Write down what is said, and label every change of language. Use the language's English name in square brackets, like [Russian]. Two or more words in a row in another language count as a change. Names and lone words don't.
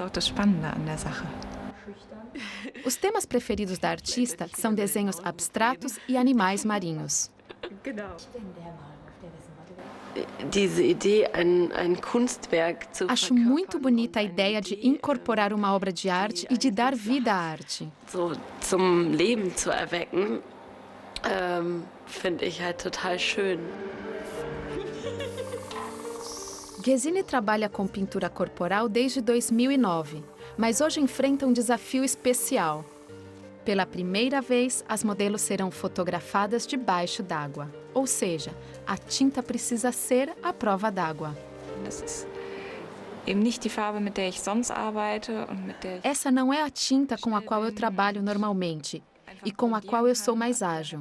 [Portuguese] Os temas preferidos da artista são desenhos abstratos e animais marinhos. Acho muito bonita a ideia de incorporar uma obra de arte e de dar vida à arte. [German] Finde ich halt total schön. [Portuguese] Gesine trabalha com pintura corporal desde 2009, mas hoje enfrenta um desafio especial. Pela primeira vez, as modelos serão fotografadas debaixo d'água, ou seja, a tinta precisa ser à prova d'água. Essa não é a tinta com a qual eu trabalho normalmente e com a qual eu sou mais ágil.